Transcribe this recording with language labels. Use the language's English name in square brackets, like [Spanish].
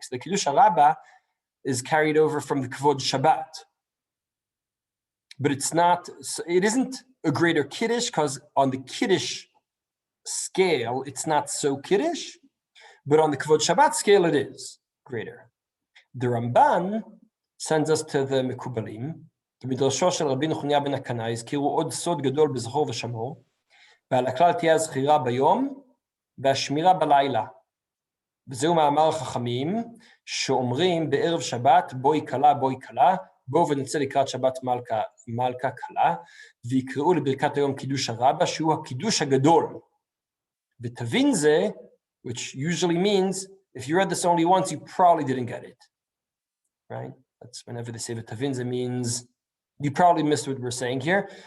[English] So the Kiddush Rabbah is carried over from the Kavod Shabbat. But it isn't a greater Kiddush, because on the Kiddush scale, it's not so Kiddush, but on the Kavod Shabbat scale, it is greater. The Ramban sends us to the Mekubalim, [Hebrew] במדרשו של רבי נחוניה בן הקנאי הזכירו עוד סוד גדול בזכור ושמור, ועל הכלל תהיה הזכירה ביום והשמירה בלילה. וזהו מאמר החכמים שאומרים בערב שבת בואי כלה בואו ונצא לקראת שבת מלכה קלה, ויקראו לברכת היום קידוש הרבה, שהוא הקידוש הגדול. ותבין זה, [English] which usually means, if you read this only once, you probably didn't get it, right? That's whenever they say ותבין זה means, you probably missed what we're saying here.